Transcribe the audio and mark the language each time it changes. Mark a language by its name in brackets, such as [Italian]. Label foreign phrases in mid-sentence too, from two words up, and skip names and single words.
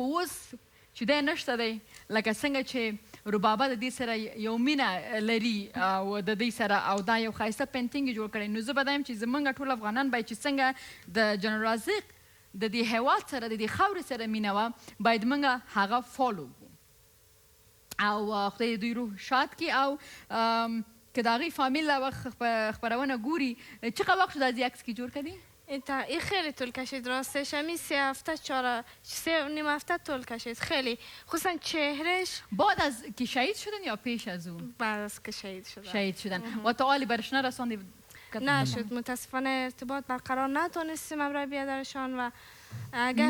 [Pashto] اوس چې دی نشته دی لکه څنګه چې ربابه د دې سره یو مینه لري او د دې سره او دا یو ښایسته پینټینګ جوړ کړی نو زه به دا یم چې زمونږ ټول افغانان باید چې څنګه د جنرال رازق د دې هیواد سره د دې خاورې سره مینه وه باید موږ هغه فالو کړو او خدای دوی روح شاد کړي او که د هغوی فامیل لا وخت خپرونه ګوري چقدر وخت شو دا دې عکس کې جوړ کړی [Persian] این خیلی طول کشید راستش همی 3 هفته 3.5 هفته طول کشید خیلی خصوصا چهرش بعد از که شهید شدن یا پیش از اون؟ بعد از که شهید شدن و تا حالی برش نرساندی؟ نشد. متاسفانه ارتباط برقرار نتونستیم برای بیادرشان و اگر